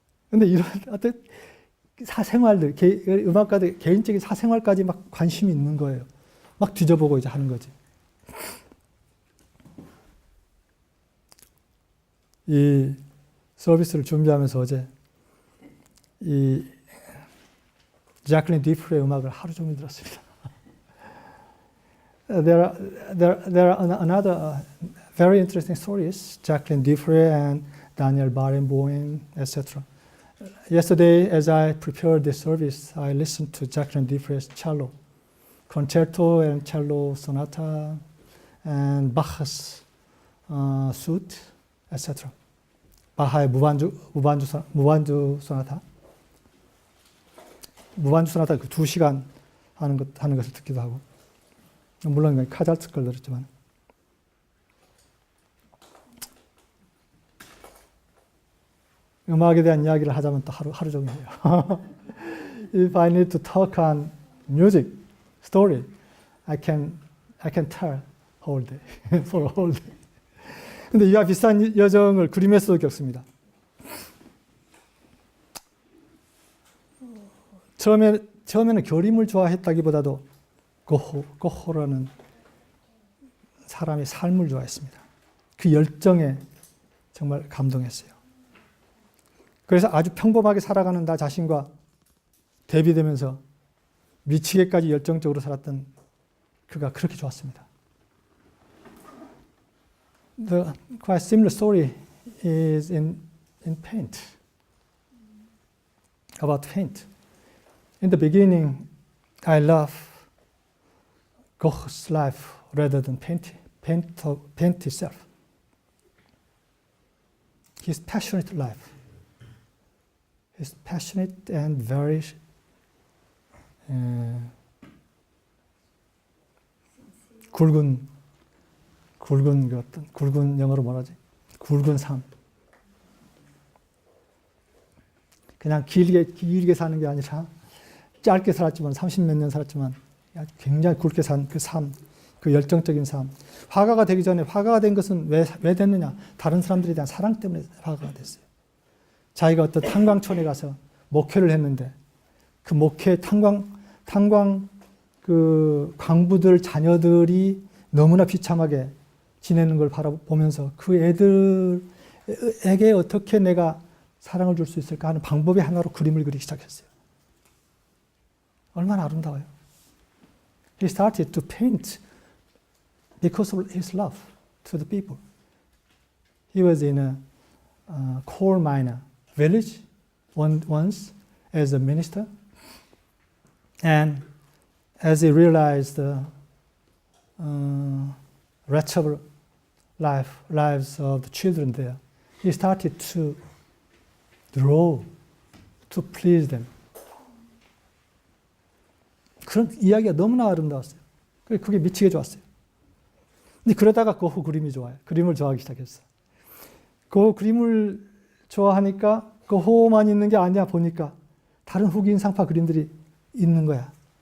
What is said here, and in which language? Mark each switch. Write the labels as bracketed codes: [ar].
[ko] 근데 이런 어떤 사생활들, 음악가들 개인적인 사생활까지 막 관심이 있는 거예요. 막 뒤져보고 이제 하는 거지. 이 서비스를 준비하면서 어제 이 자클린 디프레의 음악을 하루 종일 들었습니다. [en] There are another very interesting stories. Jacqueline Dufresne and Daniel Barenboim, etc. Yesterday, as I prepared this service, I listened to Jacqueline Dufresne's cello, concerto and cello sonata, and Bach's suite, etc. [ko] 바하의 무반주 소나타. 무반주 소나타 그 2시간 하는 것을 듣기도 하고. 물론 카잘츠 걸 들었지만. 음악에 대한 이야기를 하자면 또 하루 종일 해요. [en] If I need to talk on music, story, I can tell whole day, for a whole day. [ko] 근데 이와 비슷한 여정을 그림에서도 겪습니다. 처음에는 그림을 좋아했다기보다도 고호라는 사람의 삶을 좋아했습니다. 그 열정에 정말 감동했어요. 그래서 아주 평범하게 살아가는 나 자신과 대비되면서 미치게까지 열정적으로 살았던 그가 그렇게 좋았습니다. [en] The quite similar story is in paint. About paint. In the beginning, I love Gogh's life rather than paint itself. His passionate life. His passionate and very [ko] 굵은 그 어떤 굵은 영어로 뭐라지? 굵은 삶. 그냥 길게 사는 게 아니라 짧게 살았지만 30몇 년 살았지만 굉장히 굵게 산 그 삶, 그 열정적인 삶. 화가가 되기 전에 화가가 된 것은 왜 됐느냐? 다른 사람들에 대한 사랑 때문에 화가가 됐어요. 자기가 어떤 탄광촌에 가서 목회를 했는데 그 목회 탄광 그 광부들 자녀들이 너무나 비참하게 지내는 걸 바라보면서 그 애들에게 어떻게 내가 사랑을 줄 수 있을까 하는 방법의 하나로 그림을 그리기 시작했어요. 얼마나 아름다워요. [en] He started to paint because of his love to the people. He was in a coal miner village once as a minister, and as he realized the wretched lives of the children there, he started to draw to please them. [ko] 그런 이야기가 너무나 아름다웠어요. 그게 미치게 좋았어요. 근데 그러다가 그 그림이 좋아요. 그림을 좋아하기 시작했어. 그 그림을 좋아하니까 그 호만 있는 게 아니야 보니까 다른 후기 인상파 그림들이 있는 거야.